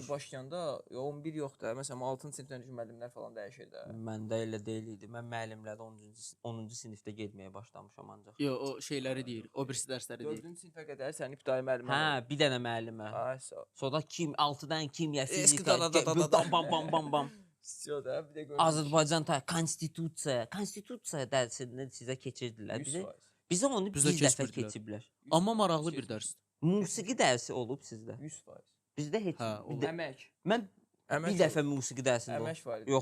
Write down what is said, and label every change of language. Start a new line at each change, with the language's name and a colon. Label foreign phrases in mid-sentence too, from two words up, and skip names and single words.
Azerbaijani: öncə başlayanda 11 yox da. Məsələn 6-cı sinifdən müəllimlər falan dəyişir də. Məndə elə deyil idi. Mən müəllimlərdə 10-cu sinifdə getməyə başlamışam ancaq. Yox, o şeyləri deyir, o birisi dərsləri deyir. 4-cü sinifə qədər sən ibtidai müəllim Hə, bir dənə müəllimə. Ay sağ ol. Sonra 6-dan kimya, Eski fizika, bam bam bam bam bam. Sio da bir də görürük. Azərbaycan konstitusiya dərsində sizə keçirdilər. 100%. Bizə onu Bizdə bir dəfə keçmirdilər. keçiblər. Amma maraqlı bir dərsdir. Musiqi dərsi olub sizdə. 100%. Bizdə heç Hə, bir də, Əmək. mən Əmək bir dəfə musiqi dərsində əmək olub. var idi.